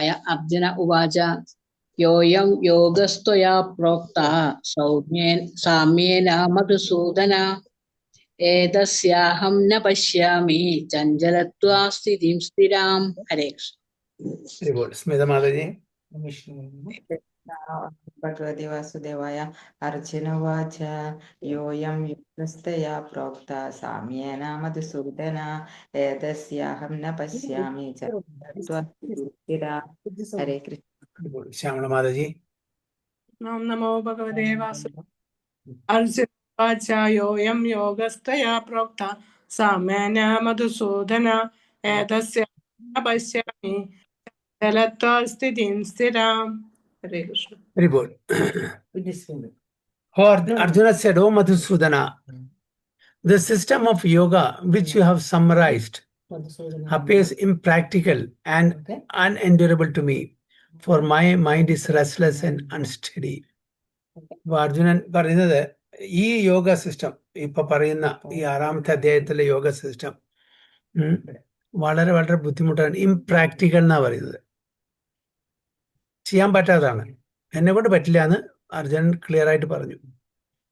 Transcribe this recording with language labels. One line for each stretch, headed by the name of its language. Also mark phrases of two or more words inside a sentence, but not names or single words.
Sanskrit: അർജുന ഉവാച യോയം യോഗസ്ത്വയാ പ്രോക്ത സാമ്യേന മധുസൂദന ഏതസ്യാഹം ന പശ്യാമി ചഞ്ചലത്വാ സ്ഥിതിം സ്ഥിരാം. ഹരേ കൃഷ്ണ.
Malayalam: സ്മിത മാതാജി.
Sanskrit: भगवते वासुदेवाय. अर्जुन उवाच योऽयं योगस्तया प्रोक्ता साम्येन मधुसूदन एतस्याहं न पश्यामि च त्वत्स्थिरा. हरे कृष्ण.
Malayalam: ശ്യാമള മാതാജി.
Sanskrit: ओम नमो भगवते वासुदेवाय। अर्जुन उवाच योऽयं योगस्तया प्रोक्ता साम्येन मधुसूदन एतस्याहं न पश्यामि चञ्चलत्वा स्थितिं स्थिराम्. हरे कृष्ण.
English: Very good. Arjuna said, "Oh Madhusudana, the system of yoga which you have summarized appears impractical and unendurable to me, for my mind is restless and unsteady."
Malayalam: അർജുനൻ പറയുന്നത് ഈ യോഗ സിസ്റ്റം, ഇപ്പൊ പറയുന്ന ഈ 6-ാമത്തെ അധ്യായത്തിലെ യോഗ സിസ്റ്റം വളരെ വളരെ ബുദ്ധിമുട്ടാണ്. ഇംപ്രാക്ടിക്കൽ എന്നാ പറയുന്നത്. ചെയ്യാൻ പറ്റാത്തതാണ്. എന്നെ കൊണ്ട് പറ്റില്ല എന്ന് അർജുനൻ ക്ലിയർ ആയിട്ട് പറഞ്ഞു.